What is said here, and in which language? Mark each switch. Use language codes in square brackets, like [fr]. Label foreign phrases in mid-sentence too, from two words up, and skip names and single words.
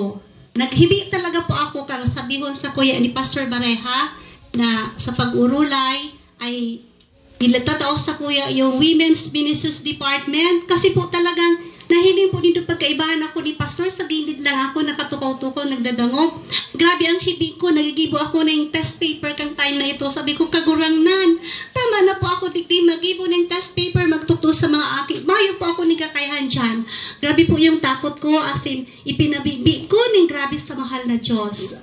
[bik] Naghibi talaga po ako kang sabihon sa kuya ni Pastor Bareha na sa pag-urulay ay ilatataw sa kuya yung Women's Ministries Department kasi po talagang nahiling po dito pagkaibahan ako ni Pastor, sa gilid lang ako, nakatukaw-tukaw, nagdadangog. Grabe ang hibi ko, nagigibo ako ng [en] test paper [bik] kang time na ito. Sabi ko, kagurangnan. Tama na po ako, digdi, magibo ng [en] test paper, [bik] magtuto sa mga aki. Bayo po ako ni kakayahan dyan. [tl] Grabe po yung takot ko, [en] as in, [tl] ipinabibi ko ng grabe sa mahal na Diyos.